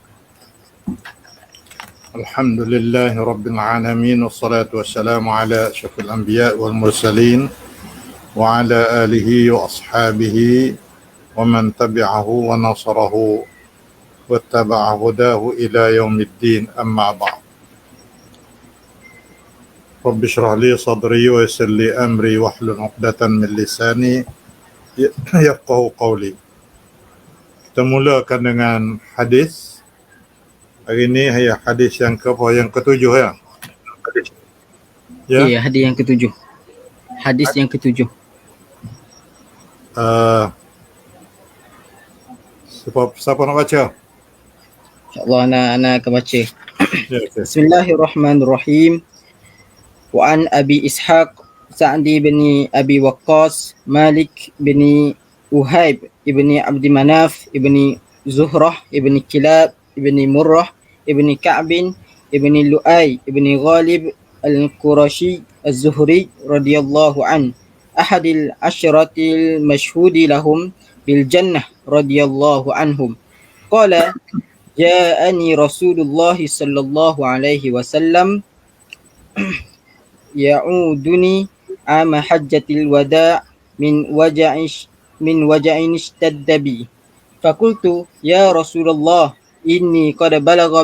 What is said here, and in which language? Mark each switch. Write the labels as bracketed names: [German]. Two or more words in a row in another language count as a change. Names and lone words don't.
[Arabic] الحمد لله رب العالمين والصلاة والسلام على أشرف الأنبياء والمرسلين وعلى آله وأصحابه ومن تبعه ونصره واتبع هداه إلى يوم الدين. أما بعد. رب اشرح لي صدري ويسر لي أمري واحلل عقدة من لساني يفقهوا قولي. [Malay] Kita mulakan dengan hadis. Hari ini hadis yang ketujuh ya. Ya, hadis yang ketujuh. Hadis yang ketujuh. Siapa nak baca? InsyaAllah anak akan baca. Ya, okay. [Arabic] Bismillahirrahmanirrahim. وعن أبي إسحاق سعد بن أبي وقاص مالك بن أهيب بن عبد مناف بن زهرة بن كلاب بن مرة بن كعب بن لؤي بن غالب القرشي الزهري رضي الله عن أحد العشرة المشهود لهم بالجنة رضي الله عنهم قال جاءني رسول الله صلى الله عليه وسلم يعودني عام حجة الوداع من وجع اشتد بي فقلت يا رسول الله إني قد بلغ